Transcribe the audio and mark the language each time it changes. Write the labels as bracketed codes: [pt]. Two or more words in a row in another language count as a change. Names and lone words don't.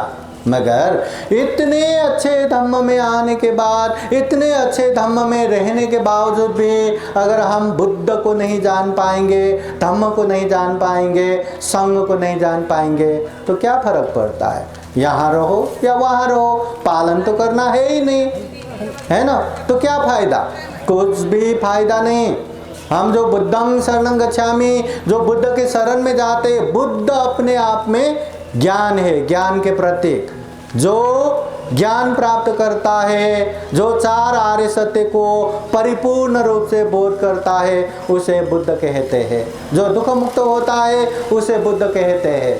[hi] मगर इतने अच्छे धम्म में आने के बाद, इतने अच्छे धम्म में रहने के बावजूद भी अगर हम बुद्ध को नहीं जान पाएंगे, धम्म को नहीं जान पाएंगे, संघ को नहीं जान पाएंगे, तो क्या फर्क पड़ता है? यहाँ रहो या वहाँ रहो, पालन तो करना है ही नहीं, है ना? तो क्या फायदा? कुछ भी फायदा नहीं। हम जो [pi] बुद्धं शरणं गच्छामि, [hi] जो बुद्ध के शरण में जाते, बुद्ध अपने आप में ज्ञान है, ज्ञान के प्रतीक। जो ज्ञान प्राप्त करता है, जो चार आर्य सत्य को परिपूर्ण रूप से बोध करता है, उसे बुद्ध कहते हैं। जो दुख मुक्त होता है उसे बुद्ध कहते हैं।